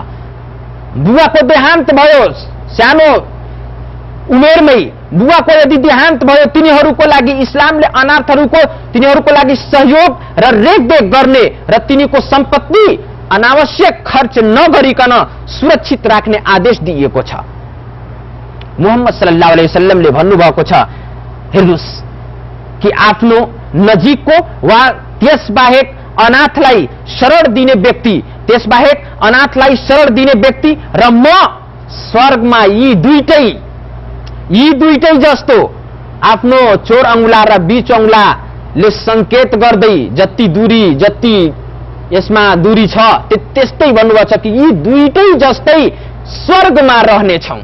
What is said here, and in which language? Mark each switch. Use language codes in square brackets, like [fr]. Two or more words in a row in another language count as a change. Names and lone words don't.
[ne] बुवाको देहान्त भयो, सानो उमेरमै बुवाको यदि देहान्त भयो, तिनीहरूको लागि इस्लामले तिनीहरूको लागि सहयोग र रेखदेख गर्ने र तिनीको सम्पत्ति अनावश्यक खर्च नगरिकन सुरक्षित राख्ने आदेश दिएको छ। मुहम्मद [ar] صلى الله عليه وسلم [ne] भन्नुभएको छ, हेर्नुस् कि आफ्नो नजिकको वा त्यसबाहेक अनाथलाई शरण दिने व्यक्ति र म स्वर्गमा यी दुईटै जस्तो आफ्नो चोर औंला र बीच औंलाले संकेत गर्दै जति यसमा दूरी छ त्यस्तै भन्नुभएको छ कि यी दुईटै जस्तै स्वर्गमा रहनेछौं।